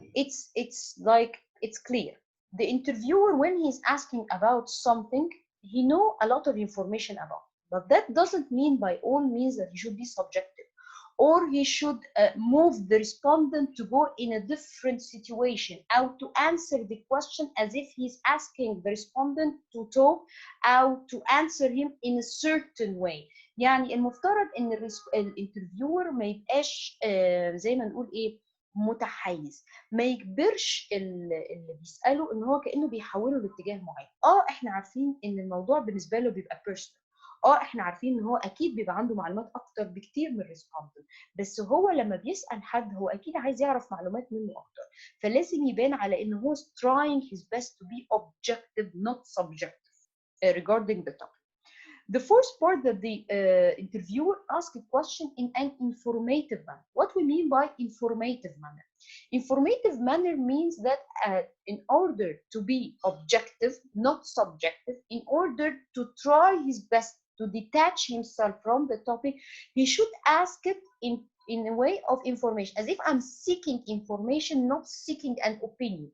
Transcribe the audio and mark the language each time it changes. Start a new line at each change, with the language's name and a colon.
English: It's clear. The interviewer, when he's asking about something, he know a lot of information about, but that doesn't mean by all means that he should be subjective, or he should move the respondent to go in a different situation, or to answer the question as if he's asking the respondent to talk, or to answer him in a certain way.
Arabic: يعني المفترض ان الانترفيور ما يبقاش زي ما نقول ايه متحيز، ما يجبرش اللي بيساله ان هو كانه بيحوله لاتجاه معين. احنا عارفين ان الموضوع بالنسبه له بيبقى بيرسونال، احنا عارفين ان هو اكيد بيبقى عنده معلومات اكتر بكتير من الريسبوندنت، بس هو لما بيسال حد هو اكيد عايز يعرف معلومات منه اكتر، فلازم يبان على ان هو
English: trying his best to be objective not subjective regarding the topic. The fourth part, that the interviewer asks a question in an informative manner. What we mean by informative manner? Informative manner means that in order to be objective, not subjective, in order to try his best to detach himself from the topic, he should ask it in a way of information, as if I'm seeking information, not seeking an opinion.